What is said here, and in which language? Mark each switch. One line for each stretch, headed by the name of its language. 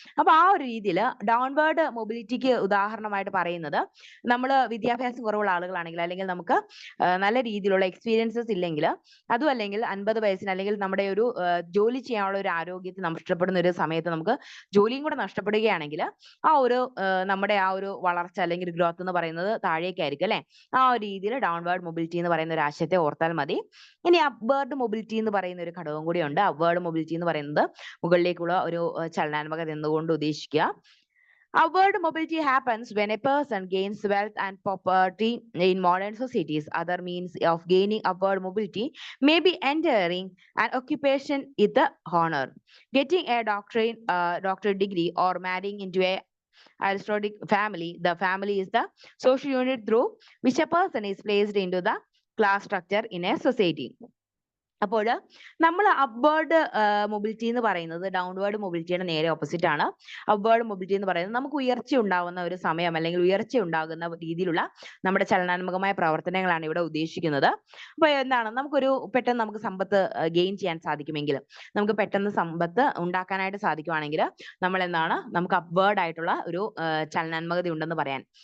Malayalam: അപ്പൊ ആ ഒരു രീതിയിൽ ഡൗൺവേർഡ് മൊബിലിറ്റിക്ക് ഉദാഹരണമായിട്ട് പറയുന്നത് നമ്മൾ വിദ്യാഭ്യാസം കുറവുള്ള ആളുകളാണെങ്കിൽ അല്ലെങ്കിൽ നമുക്ക് നല്ല രീതിയിലുള്ള എക്സ്പീരിയൻസസ് ഇല്ലെങ്കിൽ അതും അല്ലെങ്കിൽ 50 വയസ്സിന് അല്ലെങ്കിൽ നമ്മുടെ ഒരു ജോലി ചെയ്യാനുള്ള ഒരു ആരോഗ്യത്തെ നഷ്ടപ്പെടുന്ന ഒരു സമയത്ത് നമുക്ക് ജോലിയും കൂടെ നഷ്ടപ്പെടുകയാണെങ്കിൽ ആ ഒരു നമ്മുടെ ആ ഒരു വളർച്ച അല്ലെങ്കിൽ ഗ്രോത്ത് എന്ന് പറയുന്നത് താഴേക്കായിരിക്കും അല്ലെ. ആ ഒരു രീതിയിൽ ഡൗൺവേർഡ് മൊബിലിറ്റി എന്ന് പറയുന്ന ഒരു ആശയത്തെ ഓർത്താൽ മതി. ഇനി അപ്വേർഡ് മൊബിലിറ്റി എന്ന് പറയുന്ന ഒരു ഘടകം കൂടിയുണ്ട്. അപ്വേർഡ് മൊബിലിറ്റി എന്ന് പറയുന്നത് മുകളിലേക്കുള്ള ഒരു ചലനാത്മകത എന്നുകൊണ്ട് ഉദ്ദേശിക്കുക.
English: Upward mobility happens when a person gains wealth and property in modern societies. Other means of gaining upward mobility may be entering an occupation with the honor, getting a doctorate degree, or marrying into a aristocratic family. The family is the social unit through which a person is placed into the class structure in a society.
Malayalam: അപ്പോൾ നമ്മൾ upward mobility എന്ന് പറയുന്നത് downward മൊബിലിറ്റിയുടെ നേരെ opposite ആണ്. Upward mobility എന്ന് പറയുന്നത് നമുക്ക് ഉയർച്ച ഉണ്ടാകുന്ന ഒരു സമയം അല്ലെങ്കിൽ ഉയർച്ച ഉണ്ടാകുന്ന രീതിയിലുള്ള നമ്മുടെ ചലനാത്മകമായ പ്രവർത്തനങ്ങളാണ് ഇവിടെ ഉദ്ദേശിക്കുന്നത്. അപ്പൊ എന്താണ്, പെട്ടെന്ന് നമുക്ക് സമ്പത്ത് ഗെയിൻ ചെയ്യാൻ സാധിക്കുമെങ്കിൽ, നമുക്ക് പെട്ടെന്ന് സമ്പത്ത് ഉണ്ടാക്കാനായിട്ട് സാധിക്കുവാണെങ്കിൽ നമുക്ക് അപ്വേർഡ് ആയിട്ടുള്ള ഒരു ചലനാത്മകത ഉണ്ടെന്ന് പറയാൻ.